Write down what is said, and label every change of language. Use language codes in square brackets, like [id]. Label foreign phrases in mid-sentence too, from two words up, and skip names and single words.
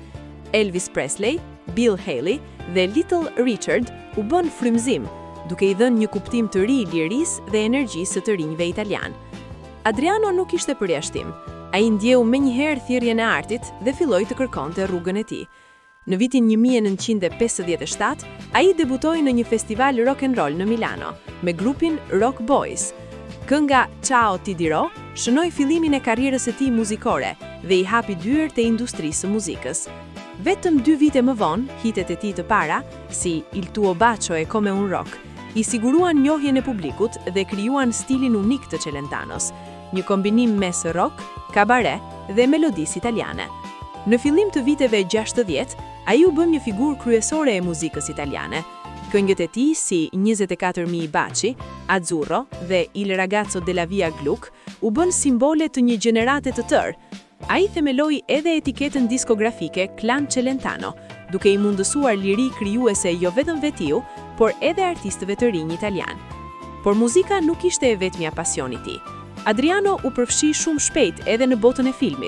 [sq] Elvis Presley, Bill Haley dhe Little Richard u bën frymëzim, duke i dhënë një kuptim të ri lirisë dhe energjisë të rinjve italian. Adriano nuk ishte përjashtim. Ai ndjeu menjëherë thirrjen e artit dhe filloi të kërkonte rrugën e tij. Në vitin 1957, ai debutoi në një festival [en] rock and roll [sq] në Milano me grupin Rock Boys. Kënga Ciao ti dirò shënoi fillimin e karrierës së tij muzikore dhe i hapi dyert e industrisë së muzikës. Vetëm 2 vite më vonë, hitet e tij të para, si Il tuo bacio e come un rock, i siguruan njohjen e publikut dhe krijuan stilin unik të Celentanos, një kombinim mes rock, kabaret dhe melodisë italiane. Në fillim të viteve 60, ai u bën një figurë kryesore e muzikës italiane. Këngët e tij si 24.000 baci, Azzurro dhe Il ragazzo della via Gluck u bën simbole të një gjenerate të tërë. Ai themeloi edhe etiketën diskografike Clan Celentano, duke i mundësuar liri krijuese jo vetëm vetiu, por edhe artistëve të rinj italian. Por muzika nuk ishte e vetmja pasioni i tij. Adriano u përfshi shumë shpejt edhe në botën e filmit.